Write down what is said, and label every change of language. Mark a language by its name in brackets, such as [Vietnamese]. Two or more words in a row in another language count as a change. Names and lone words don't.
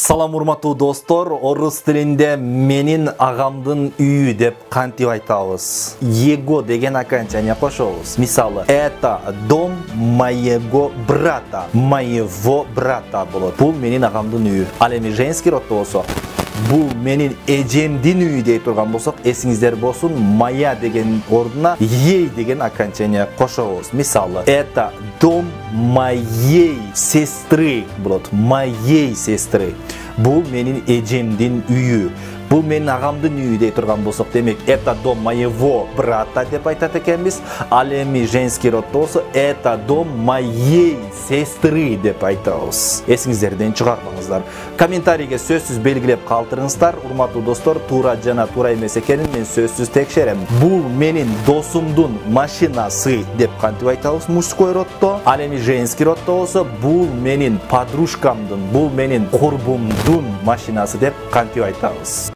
[Kyrgyz] Салам урматтуу достор, орус тилинде менин агамдын үйү деп кантип айтабыз? Его деген окончание кошобуз. Мисалы, [Russian] это дом моего брата, моего брата болот. [Kyrgyz] Бул менин агамдын үйү. Ал эми [Russian] женский роддо [Kyrgyz] болсо, бул менин эжемдин үйү дей турган болсок, эсиңиздер болсун, моя деген ордуна ей деген окончание кошобуз. Мисалы, [Russian] это дом моей сестры болот. Моей сестры. [Kyrgyz] Бул менин эжемдин үйү. Бул менин агамдын үйү дей турган болсок, демек [Russian] это дом моего брата [Kyrgyz] деп айтат экенбиз. Ал эми [Russian] женский роддо [Kyrgyz] болсо [Russian] это дом моей сестры [Kyrgyz] деп айтабыз. Эсиңиздерден чыгарбаңыздар. Комментарийге сөзсүз белгилеп калтырыңыздар. Урматтуу достор, туура жана туура эмес экенин мен сөзсүз текшерем. Бул менин досумдун машинасы деп кантип айтабыз [Russian] мужской роддо. [Kyrgyz] Ал эми [Russian] женский роддо [Kyrgyz] болсо бул менин подружкамдын, бул менин курбумдун машинасы деп кантип айтабыз.